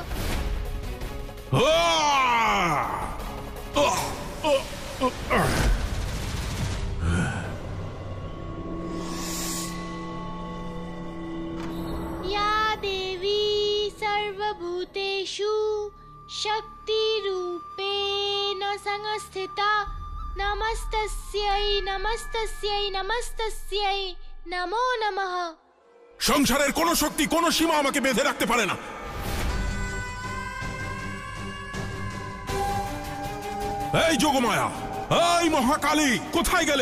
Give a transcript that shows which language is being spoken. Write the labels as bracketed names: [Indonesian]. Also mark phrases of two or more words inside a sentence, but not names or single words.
[Sanskrit] या देवी सर्वभूतेषु शक्तिरूपेण संस्थिता नमस्तस्यै नमस्तस्यै नमस्तस्यै नमो नमः। [Bangla] সংসারের কোন শক্তি কোন সীমা আমাকে বেঁধে রাখতে পারে না। এই যোগমায়া, এই মহাকালী, কোথায় গেলে?